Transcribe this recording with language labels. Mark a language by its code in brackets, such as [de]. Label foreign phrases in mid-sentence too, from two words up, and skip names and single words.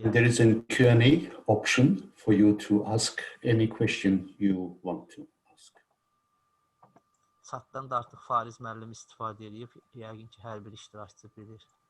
[en] And there is a Q&A option for you to ask any question you want to ask. [az] Chatdan da artıq Fariz müəllim istifadə edib, yəqin ki, hər bir iştirakçı bilir.